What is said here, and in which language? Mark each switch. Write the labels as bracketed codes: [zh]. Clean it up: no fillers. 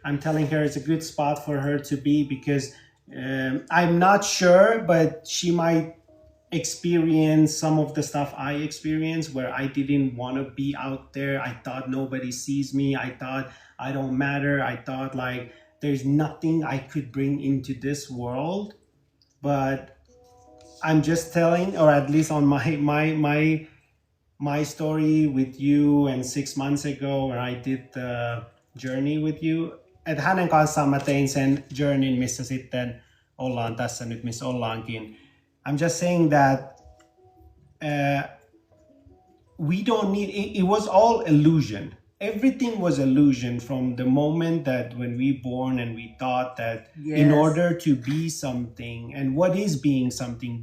[en] I'm telling her it's a good spot for her to be because I'm not sure, but she might experience some of the stuff I experienced where I didn't want to be out there. I thought nobody sees me. I thought I don't matter. I thought like there's nothing I could bring into this world. But I'm just telling, or at least on my story with you and 6 months ago where I did the journey with you, [fi] että hänen kanssaan mä tein sen journeyn, missä sitten ollaan tässä nyt, missä ollaankin. [en] I'm just saying that we don't need, it was all illusion. Everything was illusion from the moment that when we born and we thought that in order to be something, and what is being something?